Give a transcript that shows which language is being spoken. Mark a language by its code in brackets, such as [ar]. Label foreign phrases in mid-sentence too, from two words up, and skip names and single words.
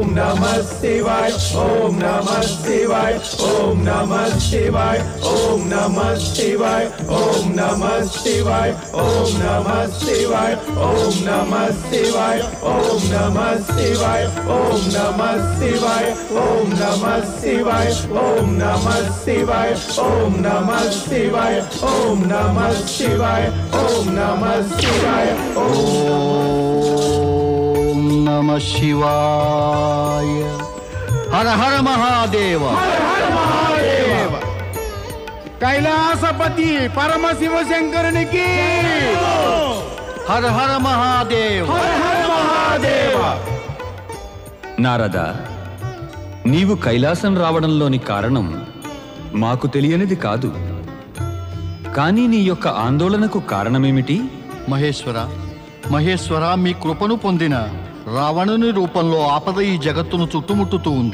[sa] नमः शिवाय ओम नमः शिवाय ओम नमः शिवाय ओम नमः शिवाय ओम नमः शिवाय ओम नमः शिवाय ओम नमः शिवाय ओम नमः शिवाय ओम नमः शिवाय ओम नमः शिवाय ओम नमः शिवाय ओम नमः शिवाय ओम नमः शिवाय ओम नमः शिवाय ओम नमः शिवाय। [hi] हर हर महादेव, हर हर महादेव। कैलासपति परमशिव शंकर की हर हर महादेव, हर हर महादेव। [te] నారద, నీవు కైలాసం రావడంలోని కారణం మాకు తెలియనిది కాదు. కానీ నీ యొక్క ఆందోళనకు కారణమేమిటి? మహేశ్వర మహేశ్వర, మీ కృపను పొందిన రావణుని రూపంలో ఆపద ఈ జగత్తును చుట్టుముట్టుతూ ఉంది.